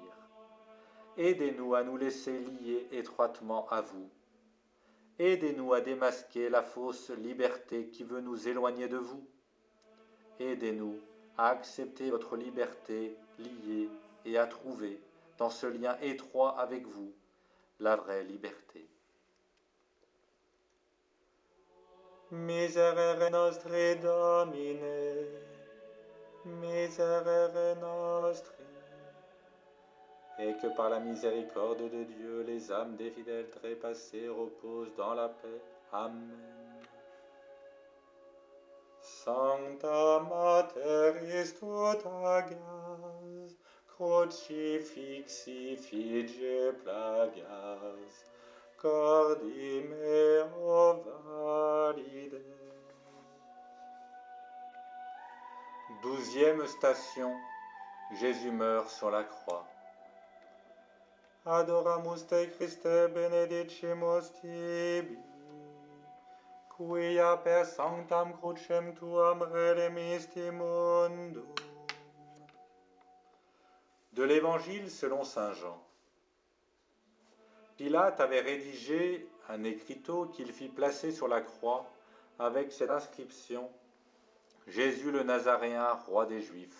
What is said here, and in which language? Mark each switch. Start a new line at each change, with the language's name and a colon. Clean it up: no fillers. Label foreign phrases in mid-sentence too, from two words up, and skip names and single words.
French: Aidez-nous à nous laisser lier étroitement à vous. Aidez-nous à démasquer la fausse liberté qui veut nous éloigner de vous. Aidez-nous à accepter votre liberté liée et à trouver, dans ce lien étroit avec vous, la vraie liberté.
Latin: Miserere nostri Domine, miserere nostri.
French: Et que par la miséricorde de Dieu, les âmes des fidèles trépassés reposent dans la paix. Amen.
Latin: Sancta Materis tuta gas, crucifixi fige plagas, cordi meo valide.
French: 12e station. Jésus meurt sur la croix.
Latin: Adoramus te Christe, benedicimus tibi, quia per sanctam crucem tuam redemisti mundum.
French: De l'Évangile selon saint Jean. Pilate avait rédigé un écriteau qu'il fit placer sur la croix avec cette inscription « Jésus le Nazaréen, roi des Juifs ».